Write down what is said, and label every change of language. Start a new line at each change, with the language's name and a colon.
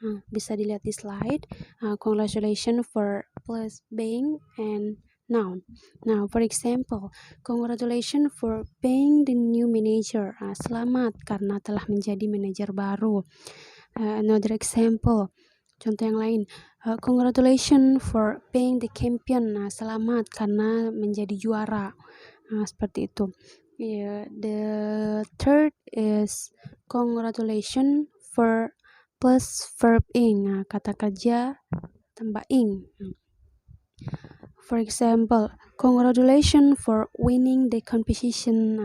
Indonesian: Bisa dilihat di slide.
English: Congratulations for place being and noun. Now, for example, congratulations for being the new manager.
Indonesian: Selamat karena telah menjadi manajer baru.
English: Another example,
Indonesian: contoh yang lain,
English: congratulations for being the champion.
Indonesian: Selamat karena menjadi juara. Seperti itu.
English: The third is congratulations for plus verb ing.
Indonesian: Kata kerja tambah ing.
English: For example, congratulations for winning the competition.